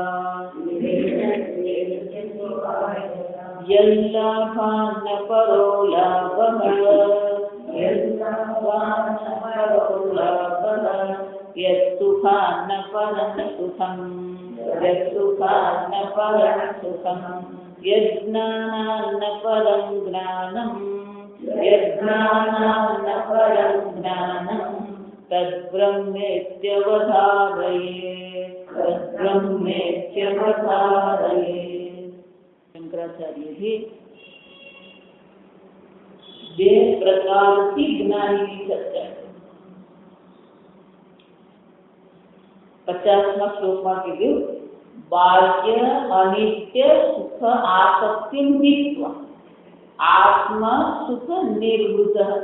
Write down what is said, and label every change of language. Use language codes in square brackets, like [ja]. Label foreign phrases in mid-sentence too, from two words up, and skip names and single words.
[sa] यल्लाभान्न परो लाभः यल्लाभान्न परो लाभः यत्सुखान्न परं सुखं यत्सुखान्न परं सुखं यज्ञानान्न परं ज्ञानं यज्ञानान्न परं ज्ञानं [gu] तद्ब्रह्मेत्यवधारये शंकराचार्य जी બે પ્રકારથી જ્ઞાનની ચર્ચા 50મા શ્લોકમાં કીધું બાહ્ય અનિત્ય સુખ આસક્તિ નિત્વ આત્મ સુખ નિર્વૃત